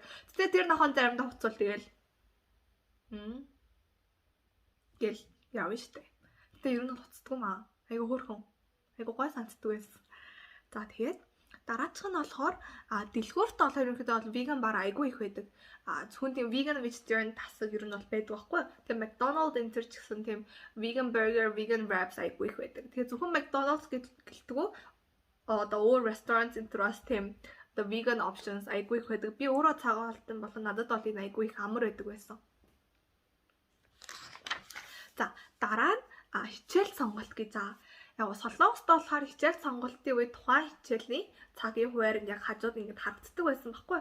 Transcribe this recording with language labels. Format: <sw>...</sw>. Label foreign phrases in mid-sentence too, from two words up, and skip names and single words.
<mn>Тэгтээ тэр нохоон заримдаа хуцвал тэгэл гэл явна штэ. Гэтэ ер нь хуцдаг юм аа. Айгу хөөрхөн. Айгу гой санагддаг байсан. За тэгээд дараачих нь болохоор дэлгүүрт болохоор ерөнхийдөө бол веган бар айгүй их байдаг. Зөвхөн тийм веган vegetarian тасаг ер нь бол байдаг байхгүй. Тэгээ McDonald's энэ төр ч гэсэн тийм</mn> <en>vegan burger, vegan wraps</en> <mn>айгүй их байдаг. Тэгээ зөвхөн McDonald's гэлтгүү одоо өөр restaurants энэ төр бас тийм одоо</mn> <en>vegan options</en> <mn>айгүй их байдаг. Би өөрөө цагаан алтан болон надад бол энэ айгүй их амар байдаг байсан. За дараа нь хичээл сонголт гэж яг Солонгост болохоор хичээл сонголтын үед тухайн хичээлийн цагийн хуваар яг хажууд ингэж харагддаг байсан байхгүй.</mn>